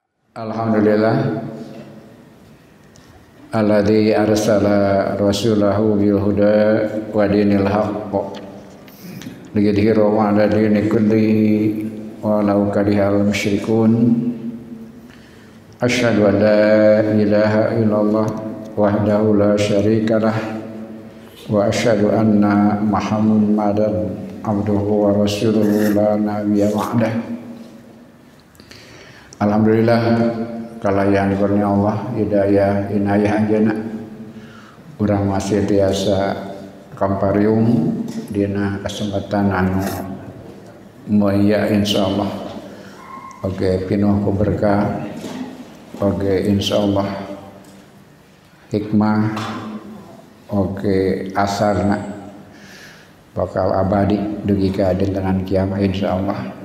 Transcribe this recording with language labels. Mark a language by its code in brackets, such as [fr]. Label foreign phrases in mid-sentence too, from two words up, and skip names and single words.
[ar] الحمد لله الذي أرسل رسوله بالهدى ودين الحق ليظهره على الدين كله ولو كره المشركون. أشهد أن لا إله إلا الله وحده لا شريك له وأشهد أن محمدا عبده ورسوله لا نبي بعده. [su] Alhamdulillah kalayan kurnia Allah hidayah inayah anjeunna urang masih tiasa kamparium dina kesempatan anu mulia insyaallah oge pinuh ku berkah oge insyaallah hikmah oge asarna bakal abadi dugi ka dinten kiamat insyaallah.